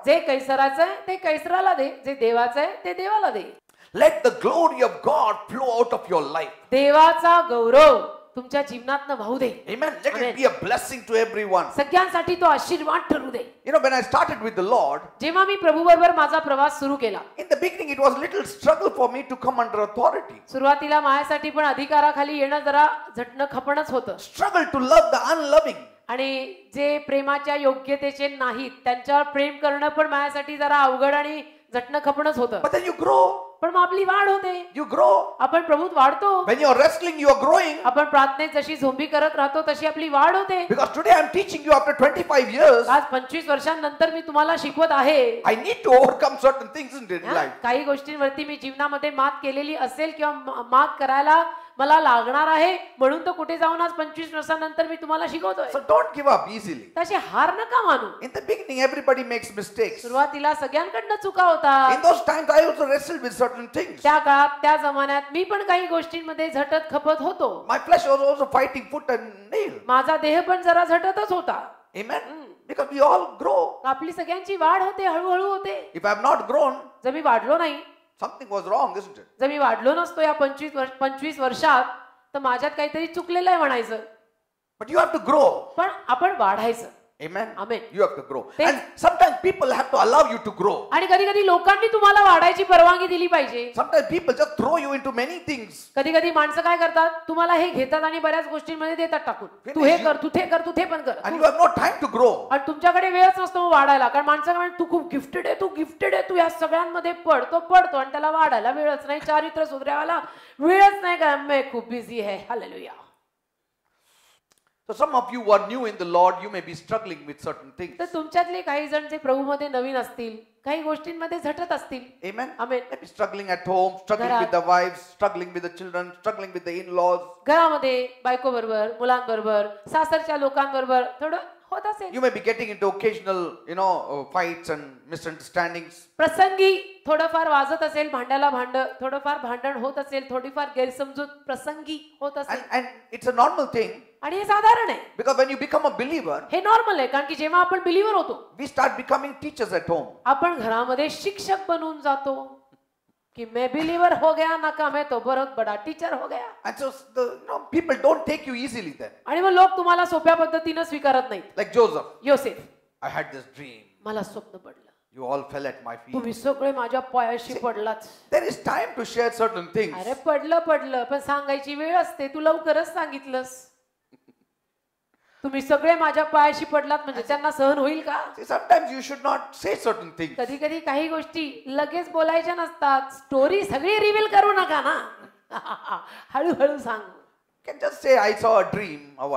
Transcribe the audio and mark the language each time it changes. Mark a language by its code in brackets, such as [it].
[mr] जे कैसराचं आहे ते कैसराला दे, जे देवाचं आहे ते देवाला दे. [en] Let the glory of God flow out of your life. [mr] देवाचा गौरव तुमच्या जीवनातनं वाहू दे. [en] Amen. Let it be a blessing to everyone. [mr] सगळ्यांसाठी तो आशीर्वाद ठरू दे. [en] When I started with the Lord, [mr] जेव्हा मी प्रभू बरोबर माझा प्रवास सुरू केला, [en] in the beginning it was a little struggle for me to come under authority. [mr] सुरुवातीला माझ्यासाठी पण अधिकाराखाली येणं जरा झटणं खपणच होतं. [en] Struggle to love the unloving. [mr] आणि जे प्रेमाच्या योग्यतेचे नाहीत त्यांच्यावर प्रेम करणं पण माझ्यासाठी जरा अवघड आणि झटणं खपणच होतं. [en] But then you grow. [mr] पण मग आपली वाढ होते. [en] You grow. [mr] आपण प्रभूत वाढतो. [en] When you are wrestling, you are growing. [mr] आपण प्रार्थनेत जशी झोंबी करत राहतो तशी आपली वाढ होते. [en] Because today I am teaching you after 25 years. [mr] आज 25 वर्षांनंतर मी तुम्हाला शिकवत आहे. [en] I need to overcome certain things in life. [mr] काही गोष्टींवरती मी जीवनामध्ये मात केलेली असेल किंवा मात करायला मला लागणार आहे, म्हणून तर कुठे जाऊन आज 25 वर्षांनंतर मी तुम्हाला शिकवतोय. [en] So don't give up easily. [mr] तसे हार नका मानू. [en] In the beginning everybody makes mistakes. [mr] सुरुवातीला सगळ्यांकडनं चुका होतात. [en] In those times I also wrestled with certain things. [mr] त्या काळात त्या जमान्यात मी पण काही गोष्टींमध्ये झटत खपत होतो. [en] My flesh was also fighting foot and nail. [mr] माझा देह पण जरा झटतच होता. [en] Amen. Because we all grow. [mr] आपली सगळ्यांची वाढ होते, हळूहळू होते. [en] If I have not grown, [mr] जर मी वाढलो नाही, [en] something was wrong, isn't it? [mr] जर मी वाढलो नसतो या 25 वर्षात, तर माझ्यात काहीतरी चुकलेलं आहे म्हणायचं. [en] But you have to grow. [mr] पण आपण वाढायचं. [en] Amen. Amen. You have to grow. And sometimes people have to allow you to grow. [mr] आणि कधी कधी लोकांनी तुम्हाला वाढायची परवानगी दिली पाहिजे. [en] Sometimes people just throw you into many things. [mr] कधी कधी माणसं काय करतात, तुम्हाला हे घेतात आणि बऱ्याच गोष्टींमध्ये देतात टाकून. तू हे कर, तू ते कर, तू ते पण कर. [en] And you have no time to grow. [mr] आणि तुमच्याकडे वेळच नसतो वाढायला, कारण माणसं म्हणतात तू खूप गिफ्टेड आहे, तू गिफ्टेड आहे, तू या सगळ्यांमध्ये पडतो आणि त्याला वाढायला वेळच नाही, चारित्र्य सुधारायला वेळच नाही, काय मैं खूप बिझी आहे. Hallelujah. [en] So some of you who are new in the Lord, you may be struggling with certain things. [mr] तर तुमच्यातले काही जण जे प्रभूमध्ये नवीन असतील, काही गोष्टींमध्ये झटत असतील. [en] Amen. Amen. Maybe struggling at home, struggling with the wives, struggling with the children, struggling with the in-laws. [mr] घरामध्ये बायको बरोबर, मुलांबरोबर, सासरच्या लोकांबरोबर थोडं होत असेल. [en] You may be getting into occasional, fights and misunderstandings. [mr] प्रसंगी थोडंफार वाजत असेल, भांड्याला भांड, थोडंफार भांडण होत असेल, थोडीफार गैरसमजूत प्रसंगी होत असेल. [en] And it's a normal thing. [mr] आणि हे साधारण आहे. [en] Because when you become a believer, [mr] हे नॉर्मल आहे, कारण की जेव्हा आपण बिलीवर होतो, [en] we start becoming teachers at home. [mr] आपण घरामध्ये शिक्षक बनून जातो. [hi] कि मैं बिलीवर हो गया ना का मैं तो बहुत बड़ा टीचर हो गया. [en] And so people don't take you easily then. [mr] आणि मग लोक तुम्हाला सोप्या पद्धतीने स्वीकारत नाहीत. [en] Like Joseph. [mr] योसेफ. [en] I had this dream. [mr] मला स्वप्न पडलं. [en] You all fell at my feet. [mr] तुम्ही सगळे माझ्या पायाशी पडलात. [en] There is time to share certain things. [mr] अरे पडलं पण सांगायची वेळ असते. तू लवकरच सांगितलंस. तुम्ही सगळे माझ्या पायाशी पडलात म्हणजे त्यांना सहन होईल का? [en] Sometimes you should not say certain things. [mr] कधी कधी काही गोष्टी लगेच बोलायच्या नसतात. स्टोरी सगळी रिव्हील करू नका ना. हळूहळू सांग. [en] You can just say I saw a dream or